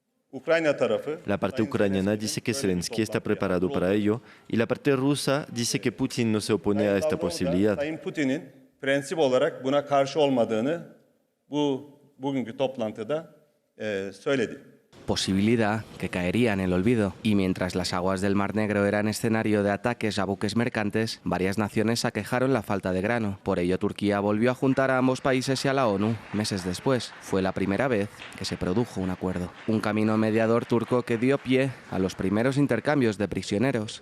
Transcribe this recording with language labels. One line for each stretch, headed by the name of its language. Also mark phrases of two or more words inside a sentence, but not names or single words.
Spanish: La parte ucraniana dice que Zelensky está preparado para ello y la parte rusa dice que Putin no se opone a esta posibilidad.
Turkish: Sayın Putin'in prensip olarak buna karşı olmadığını bugünkü toplantıda söyledi.
Spanish: Posibilidad que caería en el olvido. Y mientras las aguas del Mar Negro eran escenario de ataques a buques mercantes, varias naciones aquejaron la falta de grano. Por ello, Turquía volvió a juntar a ambos países y a la ONU meses después. Fue la primera vez que se produjo un acuerdo. Un camino mediador turco que dio pie a los primeros intercambios de prisioneros.